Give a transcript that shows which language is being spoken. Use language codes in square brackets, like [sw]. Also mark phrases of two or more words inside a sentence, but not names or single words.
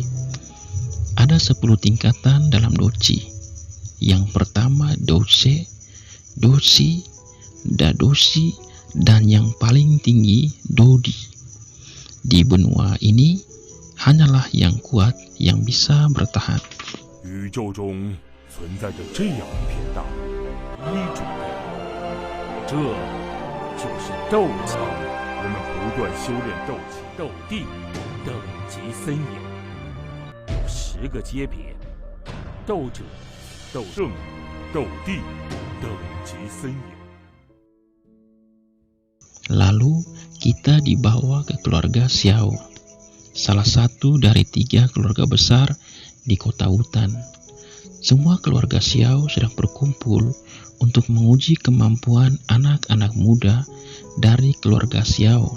[id] Ada 10 tingkatan dalam doji. Yang pertama doji, doshi, dadoshi, dan yang paling tinggi dodi. Di benua ini hanyalah yang kuat yang bisa bertahan. [zh] 宇宙中存在着这样一片大陆，一种力量，这就是斗气。我们不断修炼斗气、斗地，等级森严，有10个阶别：斗者、斗圣、斗帝，等级森严。 [id] Lalu kita dibawa ke keluarga Xiao, salah satu dari 3 keluarga besar di kota hutan. Semua keluarga Xiao sedang berkumpul untuk menguji kemampuan anak-anak muda dari keluarga Xiao.